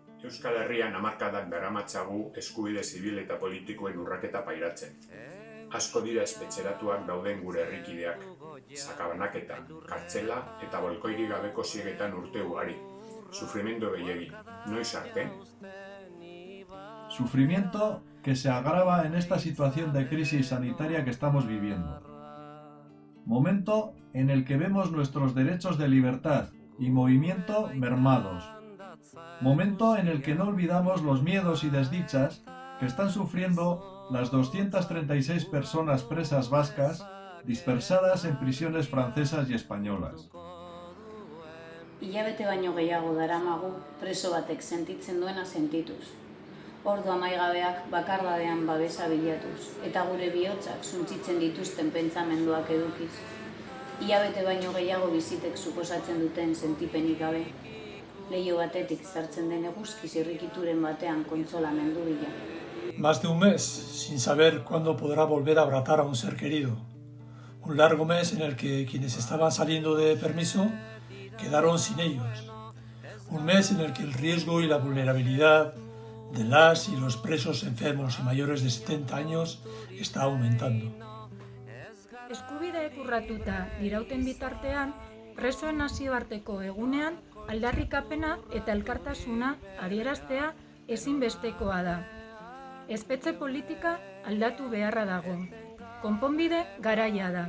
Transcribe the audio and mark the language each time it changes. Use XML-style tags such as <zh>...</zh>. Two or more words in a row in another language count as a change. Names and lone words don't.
<eu>Euskal Herrian hamarkadak daramatzagu eskubide zibil eta politikoen urraketa pairatzen. Asko dira espetxeratuak dauden gure herrikideak, sakabanaketa, kartzela eta bolkoirik gabeko ziegetan urte ugari. Sufrimendu gehiegi, noiz arte?</eu> <es>Sufrimiento que se agrava en esta situación de crisis sanitaria que estamos viviendo. Momento en el que vemos nuestros derechos de libertad y movimiento mermados. Momento en el que no olvidamos los miedos y desdichas que están sufriendo las 236 personas presas vascas dispersadas en prisiones francesas y españolas.</es> <eu>Hilabete baino gehiago daramagu preso batek sentitzen duena sentituz. Ordu amaigabeak bakardadean babesa bilatuz, eta gure bihotzak suntsitzen dituzten pentsamenduak edukiz. Hilabete baino gehiago bizitek suposatzen duten sentipenik gabe. Leiho batetik sartzen den eguzkiz irrikituren batean kontsolamendu bila.</eu> <es>Más de un mes sin saber cuándo podrá volver a abrazar a un ser querido. Un largo mes en el que quienes estaban saliendo de permiso quedaron sin ellos. Un mes en el que el riesgo y la vulnerabilidad de las y los presos enfermos y mayores de 70 años está aumentando.</es> <eu>Eskubideek urratuta dirauten bitartean, presoen nazioarteko egunean aldarrikapena eta elkartasuna adieraztea ezinbestekoa da. Espetxe politika aldatu beharra dago. Konponbide garaia da.</eu>